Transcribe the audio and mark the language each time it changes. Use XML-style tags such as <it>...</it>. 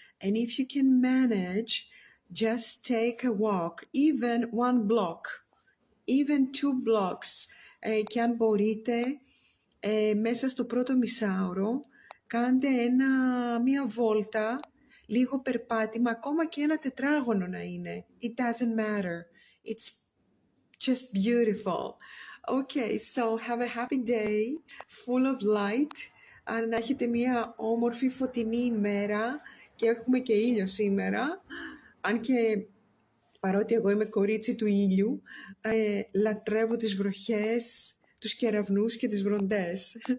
<en>And if you can manage, just take a walk, even 1 block, even 2 blocks.</en> <el>Και αν μπορείτε, μέσα στο πρώτο μισάωρο, κάντε μία βόλτα, λίγο περπάτημα, ακόμα και 1 τετράγωνο να είναι.</el> <en>It doesn't matter. It's just beautiful. Okay, so have a happy day, full of light.</en> <el>Αν έχετε μία όμορφη φωτεινή ημέρα, και έχουμε και ήλιο σήμερα, αν και παρότι εγώ είμαι κορίτσι του ήλιου, λατρεύω τις βροχές, τους κεραυνούς και τις βροντές.</el>